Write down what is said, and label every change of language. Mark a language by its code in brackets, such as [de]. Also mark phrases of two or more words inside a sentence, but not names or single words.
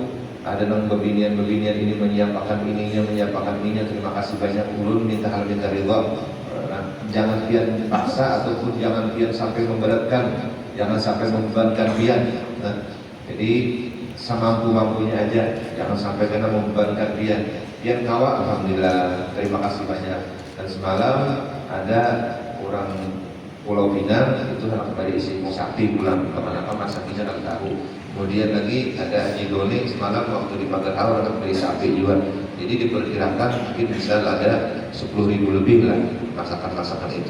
[bjn] Ada nang bebinian ini menyiapkan ininya, terima kasih banyak. Ulun minta ridha, jangan pian paksa ataupun jangan pian sampai memberatkan, jangan sampai membebankan pian. Jadi semampu-mampunya aja, jangan sampai kena membebankan pian. Pian kawa, alhamdulillah, terima kasih banyak. Dan semalam ada orang Pulau Pinang itu anak dari isi sakti pulang kemana-mana, saktinya tak tahu. Kemudian lagi ada Haji Doni semalam waktu di Pagar Haur anak dari sapi juga. Jadi diperkirakan mungkin bisa ada 10.000 lebih lah masakan-masakan itu.